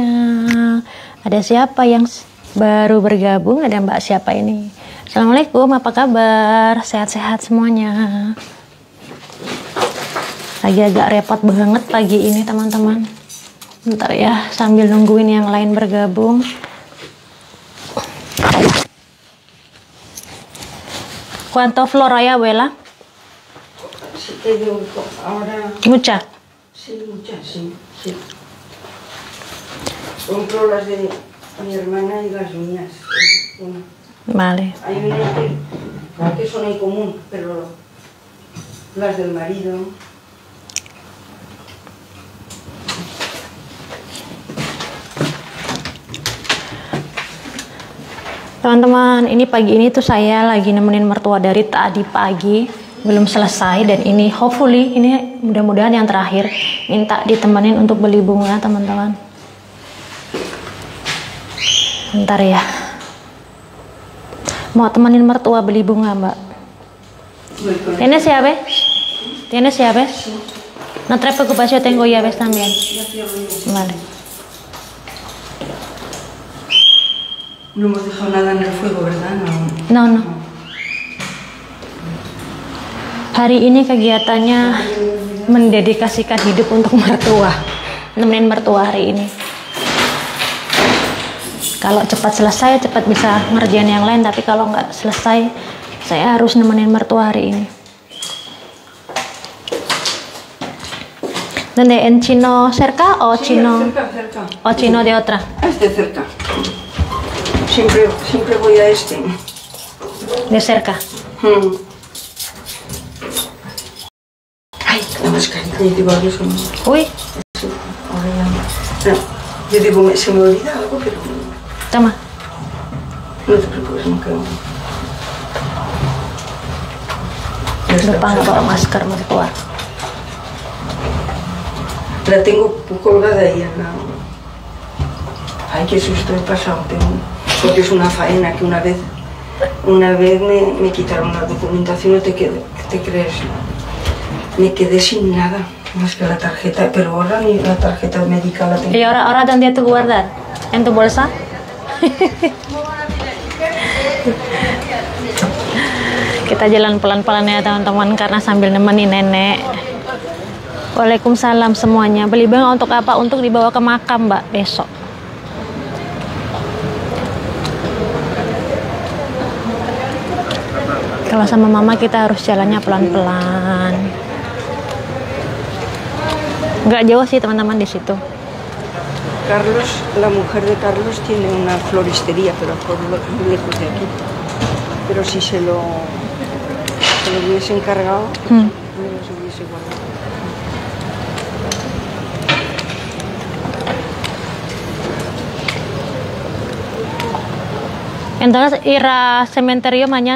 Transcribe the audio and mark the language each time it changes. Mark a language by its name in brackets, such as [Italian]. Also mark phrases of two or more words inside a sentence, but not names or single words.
[Indonesian] Ada siapa yang baru bergabung? Ada Mbak siapa ini? Assalamualaikum, apa kabar? Sehat-sehat semuanya? Lagi agak repot banget pagi ini teman-teman. Bentar ya, sambil nungguin yang lain bergabung. [Spanish] ¿Cuánto flor hay, abuela? Si te digo ahora... Mucha. Sí, muchas, sí, sí. Compro las de mi hermana y las mías. Bueno, Vale. hay unas que son en común, pero las del marido... [Indonesian] Teman-teman, ini pagi ini tuh saya lagi nemenin mertua dari tadi pagi. Belum selesai dan ini hopefully ini mudah-mudahan yang terakhir, minta ditemenin untuk beli bunga teman-teman. Bentar ya, mau temenin mertua beli bunga mbak. [Spanish] ¿Tienes llave? ¿Tienes llaves? No te preocupes, yo tengo llaves también. Vale. No hemos dejado nada en el fuego, ¿verdad? No, no. [Indonesian] Hari ini kegiatannya mendedikasikan hidup untuk mertua, nemenin mertua hari ini. Kalau cepat selesai, cepat bisa ngerjain yang lain, tapi kalau nggak selesai, saya harus nemenin mertua hari ini. [Spanish] ¿Dónde? ¿En chino cerca o Sí, chino? cerca. O chino de otra? Este cerca. Siempre voy a este. De cerca. Ay, la mascarilla, yo digo, eso no. Uy, Sí, ahora ya no. No, yo digo, se me olvida algo, pero toma. no te preocupes, no quedo. [Indonesian] Lupa nggak bawa masker mertua. [Spanish] La tengo colgada ahí en la... Ay, qué susto he pasado, porque es una faena que una vez me quitaron la documentación, no te crees. Me quedé sin nada, más que la tarjeta, pero ahora ni la tarjeta médica la tengo. ¿Y ahora dónde tú guardar? ¿En tu bolsa? [Indonesian] Kita jalan pelan-pelan ya teman-teman, karena sambil nemenin nenek. Waalaikumsalam semuanya. Beli bunga untuk apa? Untuk dibawa ke makam mbak besok. Kalau sama mama kita harus jalannya pelan-pelan. Nggak jauh sih teman-teman di situ. [Spanish] Carlos, la mujer de Carlos tiene una floristería, pero por lejos de aquí. Pero si se lo hubiese encargado, no se hubiese guardado. Entonces, ¿ir a cementerio mañana?